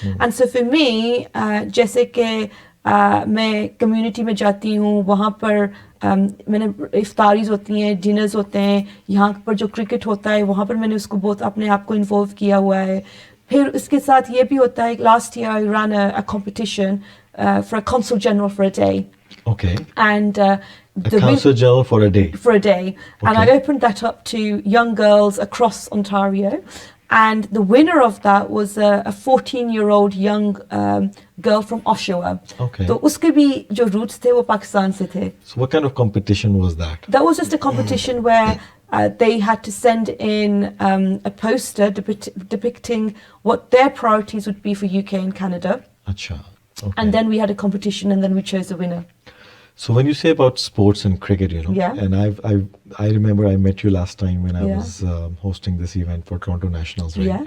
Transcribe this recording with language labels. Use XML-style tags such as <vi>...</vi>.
<en>And so for me,</en> <hi>जैसे कि मैं कम्युनिटी में जाती हूँ, वहाँ पर मैंने इफ्तारीज होती हैं, डिनर्स होते हैं, यहाँ पर जो क्रिकेट होता है वहाँ पर मैंने उसको बहुत अपने आप को इन्वॉल्व किया हुआ है. फिर उसके साथ ये भी होता है, last year I</hi> <en>ran a competition for a consul general for a day. Okay. And a consul general for a day. For a day. Okay. And I opened that up to young girls across Ontario. And the winner of that was a 14-year-old young girl from Oshawa. Okay.</en> <hi>तो उसके भी जो roots थे वो पाकिस्तान से थे.</hi> <en>So what kind of competition was that? That was just a competition where they had to send in a poster depicting what their priorities would be for UK and Canada. Acha. Okay. And then we had a competition and then we chose a winner. So when you say about sports and cricket, and I remember I met you last time when I was hosting this event for Toronto Nationals, right?</en>